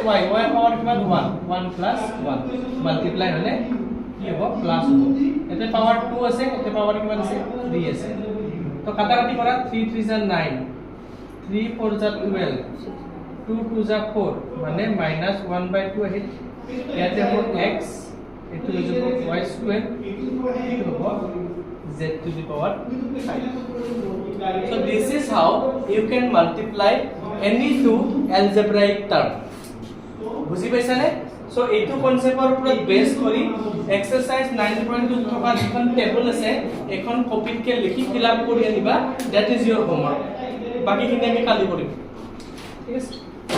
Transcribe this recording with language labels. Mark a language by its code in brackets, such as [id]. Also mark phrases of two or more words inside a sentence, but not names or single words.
[as] y y পাৱাৰ কিমান 1 1 plus 1 মাল্টিপ্লাই হলে কি হ'ব প্লাস হ'ব এতে পাৱাৰ 2 আছে এতে পাৱাৰ কিমান আছে 3 আছে তো কাটাকাটি কৰা 3 3 is 9 3 4 is 12 2 2 is 4 মানে -1/2 আহিল ইয়াতে হ'ব x এটো হৈ যাব y স্কয়ার এটো হ'ব z [en] to the power [as] 5 [en] so this is how you can multiply any two algebraic term [as] বুজি পাইছানে সো এইটো কনসেপ্টৰ ওপৰত বেস কৰি এক্সারসাইজ 9.2 থকা যিখন টেবল আছে এখন কপিতকে লিখি [en] fill up [as] কৰি আনিবা [en] that is your homework [as] বাকিখিনি আমি কালি কৰিম ঠিক আছে